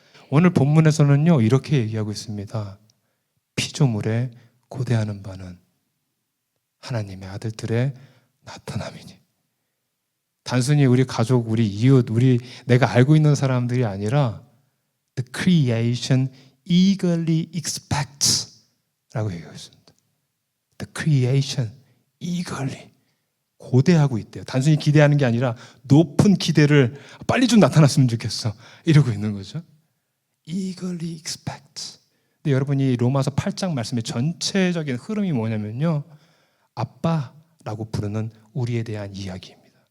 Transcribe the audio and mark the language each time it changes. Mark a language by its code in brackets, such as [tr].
[ko] 오늘 본문에서는요, 이렇게 얘기하고 있습니다. 피조물에 고대하는 바는 하나님의 아들들의 나타남이니. 단순히 우리 가족, 우리 이웃, 내가 알고 있는 사람들이 아니라 [en] The creation eagerly expects [ko] 라고 얘기하고 있습니다. [en] The creation eagerly [ko] 고대하고 있대요. 단순히 기대하는 게 아니라 높은 기대를 빨리 좀 나타났으면 좋겠어 이러고 있는 거죠. [en] Eagerly expect. [ko] 근데 여러분이 로마서 8장 말씀의 전체적인 흐름이 뭐냐면요, 아빠라고 부르는 우리에 대한 이야기입니다.